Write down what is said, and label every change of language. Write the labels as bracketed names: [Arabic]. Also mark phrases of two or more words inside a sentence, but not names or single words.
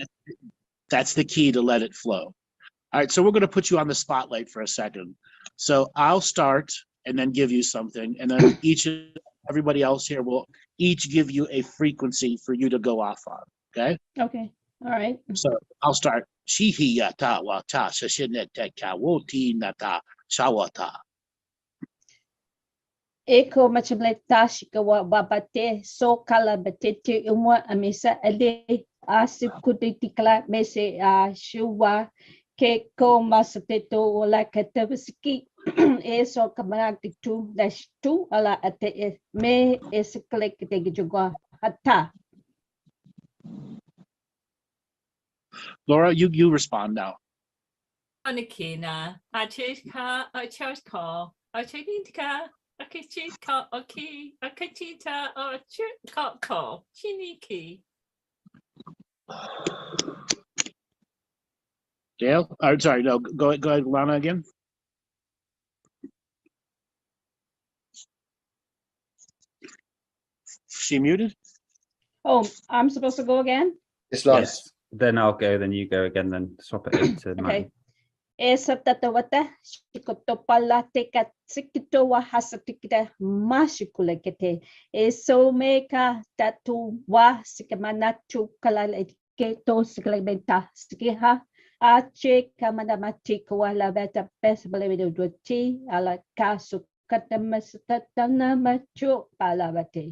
[English] That's the key, to let it flow. All right, so we're going to put you on the spotlight for a second. So I'll start and then give you something, and then everybody else here will each give you a frequency for you to go off on. Okay. Okay. All right. So I'll start. Shihiyata wata shashineteka woti nata shawata. Eko machamleta shikawa babate so kala batete umwa amisa ade asikutikla mese shuwa ke ko masateto wala katabski eso kamanaktik 2-2 ala ate me esikle kitejugwa hata. Laura, you respond now. Anakina, Achika, Achaka, Achanika, Akachika, Aki, Akachita, Achika, Chiniki. Dale? Sorry, no, go ahead, Lana again. She muted? Oh, I'm supposed to go again? It's like, Yes. Then I'll go, then you go again, then swap it into Okay. Maddie. Esa tatawata shikoto pala teka sikito wa hasatikita mashikulekete eso meka tatu wa sikamanatu kalaliketo sikalebenta sikiha ache kamanamatika wa laveta pesbalevido duti ala kasu katamasatana machu palavate.